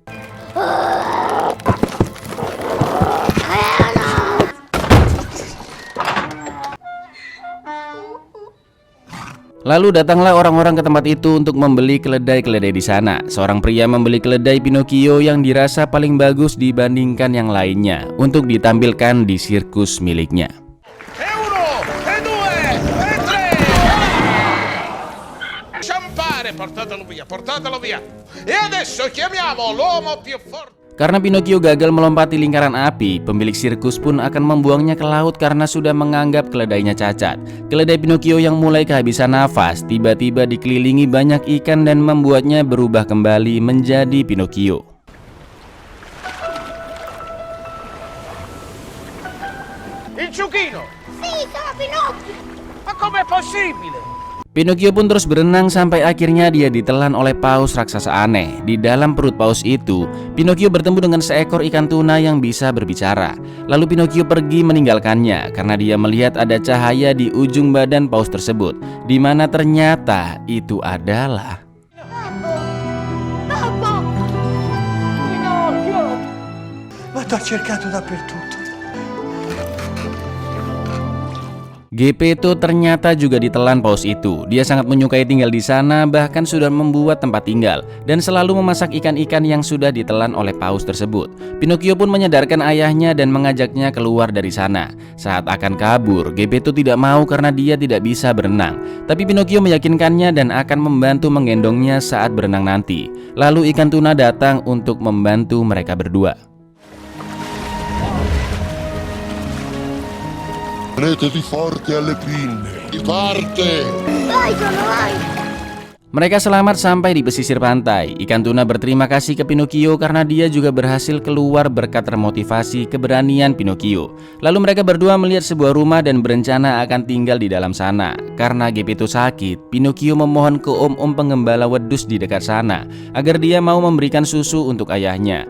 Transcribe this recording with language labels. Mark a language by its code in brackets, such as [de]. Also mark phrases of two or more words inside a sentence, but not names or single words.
[id] Lalu datanglah orang-orang ke tempat itu untuk membeli keledai-keledai di sana. Seorang pria membeli keledai Pinocchio yang dirasa paling bagus dibandingkan yang lainnya untuk ditampilkan di sirkus miliknya. [it] E uno, e due, e tre! Sciampare, portatelo via. E adesso chiamiamo l'uomo più forte. [id] Karena Pinocchio gagal melompati lingkaran api, pemilik sirkus pun akan membuangnya ke laut karena sudah menganggap keledainya cacat. Keledai Pinocchio yang mulai kehabisan nafas tiba-tiba dikelilingi banyak ikan dan membuatnya berubah kembali menjadi Pinocchio. [it] Il ciuchino! Sì, sono Pinocchio! Ma com'è possibile? [id] Pinocchio pun terus berenang sampai akhirnya dia ditelan oleh paus raksasa aneh. Di dalam perut paus itu, Pinocchio bertemu dengan seekor ikan tuna yang bisa berbicara. Lalu Pinocchio pergi meninggalkannya karena dia melihat ada cahaya di ujung badan paus tersebut, di mana ternyata itu adalah [it] Babbo! Pinocchio! Ma t'ho cercato dappertutto. [id] Geppetto ternyata juga ditelan paus itu. Dia sangat menyukai tinggal di sana, bahkan sudah membuat tempat tinggal dan selalu memasak ikan-ikan yang sudah ditelan oleh paus tersebut. Pinocchio pun menyadarkan ayahnya dan mengajaknya keluar dari sana. Saat akan kabur, Geppetto tidak mau karena dia tidak bisa berenang. Tapi Pinocchio meyakinkannya dan akan membantu menggendongnya saat berenang nanti. Lalu ikan tuna datang untuk membantu mereka berdua. [it] Tenetevi forte alle pinne. Di parte! Vai, Giorno, vai! [id] Mereka selamat sampai di pesisir pantai. Ikan tuna berterima kasih ke Pinocchio karena dia juga berhasil keluar berkat termotivasi keberanian Pinocchio. Lalu mereka berdua melihat sebuah rumah dan berencana akan tinggal di dalam sana. Karena Geppetto sakit, Pinocchio memohon ke om-om penggembala wedus di dekat sana agar dia mau memberikan susu untuk ayahnya.